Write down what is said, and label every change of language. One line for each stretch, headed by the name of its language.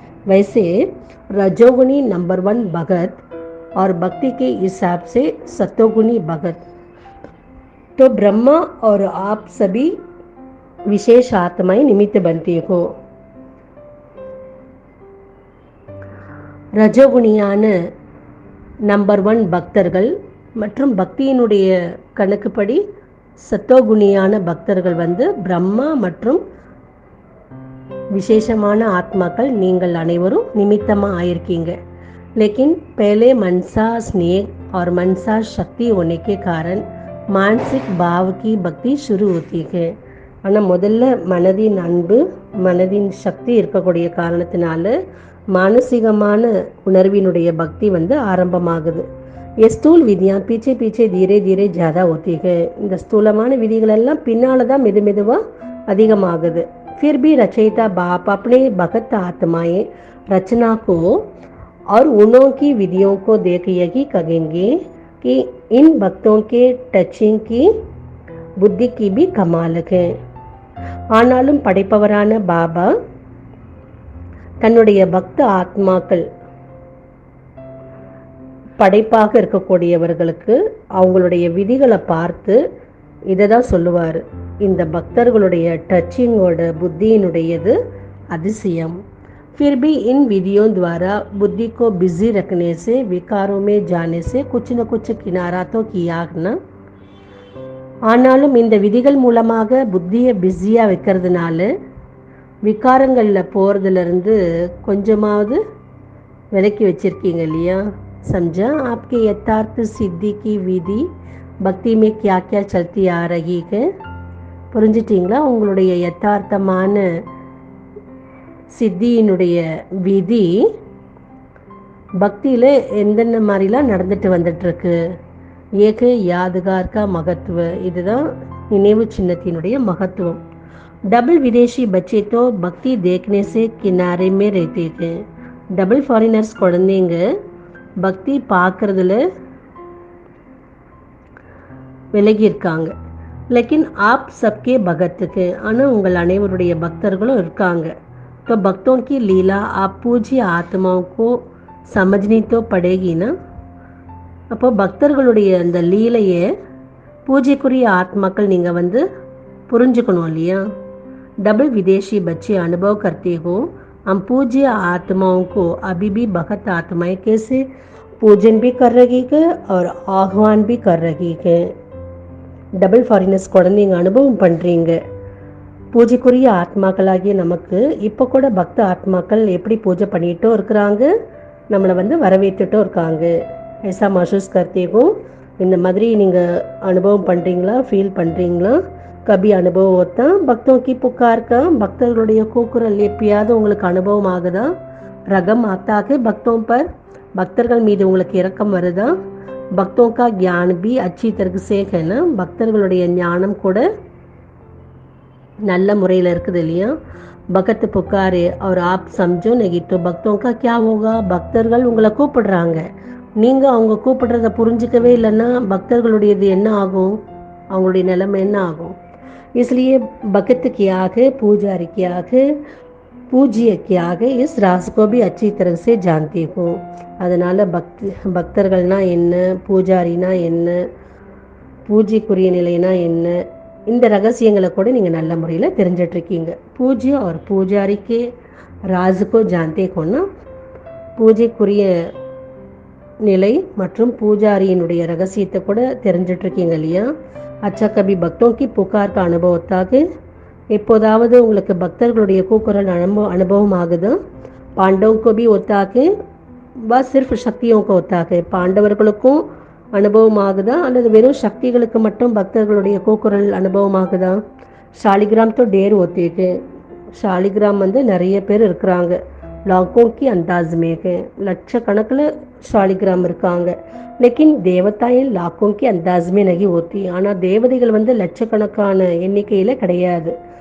Hindi: वैसे रजोगुनी नंबर 1 भगत और भक्ति के हिसाब से सतोगुनी भगत. तो ब्रह्मा और आप सभी विशेष आत्माएं निमित्त बनते हो.
Tamil: ரஜோகுணியான நம்பர் 1 பக்தர்கள் மற்றும் பக்தியினுடைய கணக்குப்படி சத்தோகுணியான பக்தர்கள் வந்து பிரம்மா மற்றும் விசேஷமான ஆத்மாக்கள் நீங்கள் அனைவரும் நிமித்தமாக ஆயிருக்கீங்க.
Hindi: लेकिन पहले मनसा स्नेह और मनसा शक्ति होने के कारण मानसिक भाव की भक्ति शुरू होती है.
Tamil: ஆனால் முதல்ல மனதின் அன்பு மனதின் சக்தி இருக்கக்கூடிய காரணத்தினால மானசீகமான உணர்வினுடைய பக்தி வந்து ஆரம்பமாகுது.
Hindi: ये स्थूल विधियाँ पीछे पीछे धीरे धीरे ज़्यादा होती है.
Tamil: இந்த ஸ்தூலமான விதிகள் எல்லாம் பின்னால தான் மெதுமெதுவாக அதிகமாகுது.
Hindi: फिर भी रचयिता बाप अपने भगत आत्माएं रचना को और उन्हों की विधियों को देख यही कहेंगे कि इन भक्तों के टचिंग की बुद्धि की भी कमाल है.
Tamil: ஆனாலும் படைப்பவரான பாபா தன்னுடைய பக்த ஆத்மாக்கள் படைப்பாக இருக்கக்கூடியவர்களுக்கு அவங்களுடைய விதிகளை பார்த்து இதை தான் சொல்லுவார். இந்த பக்தர்களுடைய டச்சிங்கோட புத்தியினுடையது அதிசயம்.
Hindi: फिर भी इन विधियों द्वारा बुद्धि को बिजी रखने से विकारों में जाने से कुछ न कुछ किनारा तो किया ना.
Tamil: ஆனாலும் இந்த விதிகள் மூலமாக புத்தியை பிஸியாக வைக்கிறதுனால விகாரங்களில் போகிறதுலேருந்து கொஞ்சமாவது விலக்கி வச்சுருக்கீங்க இல்லையா.
Hindi: समझा आपके यथार्थ सिद्धि की विधि भक्ति में क्या क्या चलती आ रही है.
Tamil: புரிஞ்சிட்டிங்களா? உங்களுடைய யதார்த்தமான சித்தியினுடைய விதி பக்தியில் எந்தெந்த மாதிரிலாம் நடந்துட்டு வந்துட்டுருக்கு.
Hindi: ஏக யாதுகார்கா மகத்துவ,
Tamil: இதுதான் நினைவு சின்னத்தினுடைய மகத்துவம்.
Hindi: डबल विदेशी बच्चे तो भक्ति देखने से किनारे में रहते थे.
Tamil: डबल ஃபாரினர்ஸ் குழந்தைங்க பக்தி பார்க்கறதுல விலகி இருக்காங்க.
Hindi: लेकिन आप सबके भगत थे.
Tamil: ஆனால் உங்கள் அனைவருடைய பக்தர்களும் இருக்காங்க.
Hindi: तो भक्तों की लीला आप पूज्य आत्माओं को समझनी तो पड़ेगी ना.
Tamil: அப்போ பக்தர்களுடைய அந்த லீலையை பூஜைக்குரிய ஆத்மாக்கள் நீங்கள் வந்து புரிஞ்சுக்கணும் இல்லையா.
Hindi: डबल विदेशी बच्चे अनुभव करते हो हम पूज्य आत्माओं को अभी भी भगत आत्माएं कैसे पूजन भी कर रही है और आह्वान भी कर रही है.
Tamil: डबल ஃபாரினர்ஸ் குழந்தைங்க அனுபவம் பண்ணுறீங்க. பூஜைக்குரிய ஆத்மாக்களாகிய நமக்கு இப்போ கூட பக்த ஆத்மாக்கள் எப்படி பூஜை பண்ணிகிட்டும் இருக்கிறாங்க, நம்மளை வந்து வரவேற்றுட்டும் இருக்காங்க.
Hindi: ऐसा महसूस करते हो.
Tamil: இந்த மாதிரி நீங்கள் அனுபவம் பண்ணுறீங்களா, ஃபீல் பண்ணுறீங்களா?
Hindi: கபி அனுபவம் होता भक्तों की पुकार का,
Tamil: பக்தர்களுடைய கூக்குரல் எப்பயாவது உங்களுக்கு அனுபவம் ஆகுதா?
Hindi: ரகம் आता है भक्तों पर,
Tamil: பக்தர்கள் மீது உங்களுக்கு இரக்கம் வருதா?
Hindi: भक्तों का ज्ञान भी अच्छी तरह से है ना,
Tamil: பக்தர்களுடைய ஞானம் கூட நல்ல முறையில் இருக்குது இல்லையா.
Hindi: பகத் புக்காரே और आप समझो नहीं तो भक्तों का क्या होगा.
Tamil: பக்தர்கள் உங்களை கூப்பிடுறாங்க, நீங்கள் அவங்க கூப்பிடுறத புரிஞ்சிக்கவே இல்லைன்னா பக்தர்களுடையது என்ன ஆகும், அவங்களுடைய நிலைமை என்ன ஆகும்.
Hindi: इसलिए भगत की आग पूजारी की आग பூஜ்ய की आग इस राज को भी अच्छी तरह से जानती हूँ.
Tamil: அதனால் பக்தர்கள்னா என்ன, பூஜாரினா என்ன, பூஜைக்குரிய நிலைனா என்ன, இந்த ரகசியங்களை கூட நீங்கள் நல்ல முறையில் தெரிஞ்சிட்ருக்கீங்க.
Hindi: பூஜ்ய और பூஜாரி के राज को जानते होना,
Tamil: பூஜைக்குரிய நிலை மற்றும் பூஜாரியினுடைய ரகசியத்தை கூட தெரிஞ்சிட்ருக்கீங்க இல்லையா.
Hindi: அச்சா கபி பக்தோं की पुकार का अनुभव होता है.
Tamil: எப்போதாவது உங்களுக்கு பக்தர்களுடைய கூக்குரல் அனுபவம் ஆகுது.
Hindi: பாண்டவோं को भी होता है, बस सिर्फ शक्तियों को होता है.
Tamil: பாண்டவர்களுக்கும் அனுபவம் ஆகுதா அல்லது வெறும் சக்திகளுக்கு மட்டும் பக்தர்களுடைய கூக்குரல் அனுபவம் ஆகுதா.
Hindi: ஷாலிகிராம் तो ढेर होते हैं.
Tamil: ஷாலிகிராம் நிறைய பேர் இருக்கிறாங்க.
Hindi: லாக்கோं की अंदाज में है,
Tamil: லட்சக்கணக்கில் ஷாலிகிராம் இருக்காங்க.
Hindi: लेकिन देवताएं लाखों की अंदाज में नहीं होती.
Tamil: ஆனால் தேவதைகள் லட்சக்கணக்கான எண்ணிக்கையில் கிடையாது.